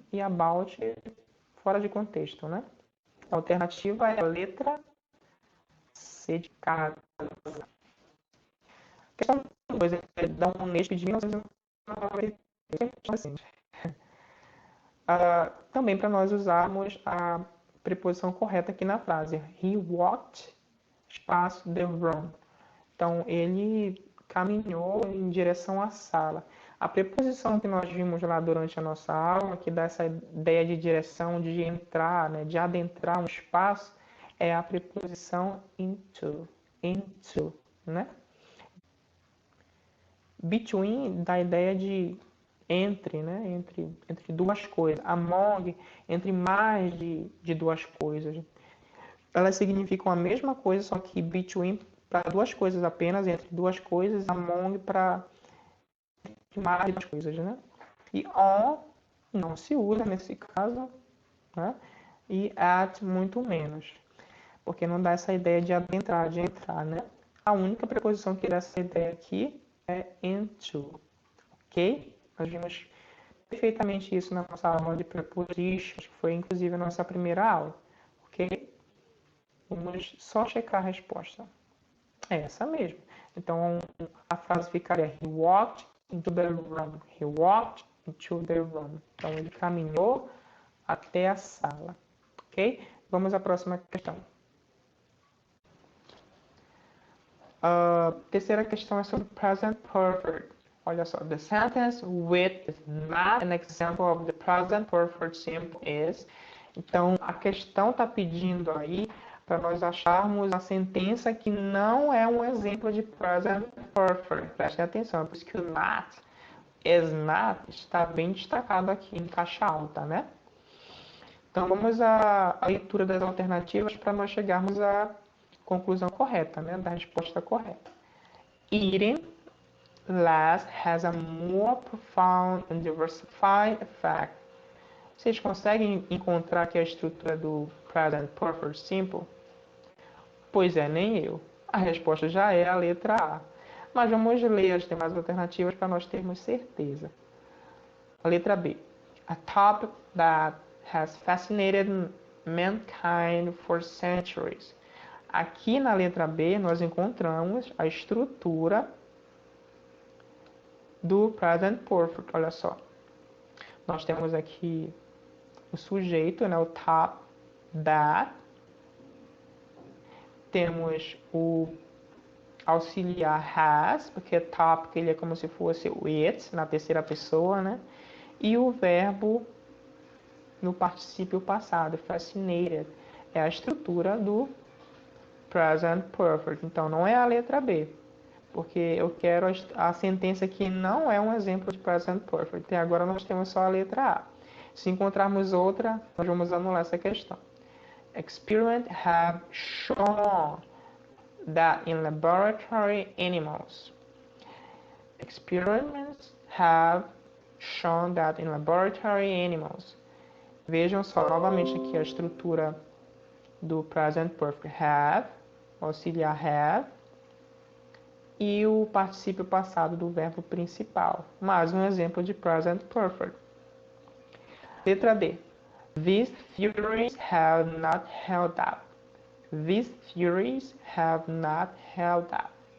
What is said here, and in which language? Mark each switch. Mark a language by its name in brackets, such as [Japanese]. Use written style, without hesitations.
[Portuguese] E about fora de contexto, né? A alternativa é a letra C de casa. Questão 2 é da Unesp de 1996. Também para nós usarmos a preposição correta aqui na frase. [English] He walked, [Portuguese] espaço, [English] the room. [Portuguese] Então, ele caminhou em direção à sala. A preposição que nós vimos lá durante a nossa aula, que dá essa ideia de direção, de entrar, né, de adentrar um espaço, é a preposição into, né? Between dá a ideia de entre, né? Entre duas coisas. Among, entre mais de duas coisas. Elas significam a mesma coisa, só que between para duas coisas apenas, entre duas coisas, among para mais de duas coisas, né? E on não se usa nesse caso, né? E at muito menos, porque não dá essa ideia de adentrar, de entrar, né? A única preposição que dá essa ideia aqui é into, ok? Nós vimos perfeitamente isso na nossa aula de prepositions, que foi inclusive a nossa primeira aula, ok? Vamos só checar a resposta. É essa mesmo. Então, a frase ficaria [English] He walked into the room. He walked into the room. [Portuguese] Então, ele caminhou até a sala. Ok? Vamos à próxima questão. A terceira questão é sobre present perfect. Olha só. [English] The sentence with is not an example of the present perfect simple is. [Portuguese] Então, a questão está pedindo aí para nós acharmos a sentença que não é um exemplo de present perfect. Prestem atenção, por isso que o not, is not, está bem destacado aqui em caixa alta, né? Então vamos à leitura das alternativas para nós chegarmos à conclusão correta, né? Da resposta correta. [English] Eating less has a more profound and diversified effect. [Portuguese] Vocês conseguem encontrar aqui a estrutura do present perfect simple? Pois é, nem eu. A resposta já é a letra A. Mas vamos ler as demais alternativas para nós termos certeza. A letra B. [English] A topic that has fascinated mankind for centuries. [Portuguese] Aqui na letra B nós encontramos a estrutura do present perfect. Olha só. Nós temos aqui o sujeito, né, o top that. Temos o auxiliar has, porque topic ele é como se fosse o it, na terceira pessoa, né? E o verbo no particípio passado, fascinated. É a estrutura do present perfect. Então, não é a letra B, porque eu quero a sentença que não é um exemplo de present perfect. E agora nós temos só a letra A. Se encontrarmos outra, nós vamos anular essa questão. [English] Experiments have shown that in laboratory animals. Experiments have shown that in laboratory animals. [Portuguese] Vejam só novamente aqui a estrutura do present perfect. Have, auxiliar have, e o particípio passado do verbo principal. Mais um exemplo de present perfect. Letra D. [English] These theories have not held up. These theories have not held up.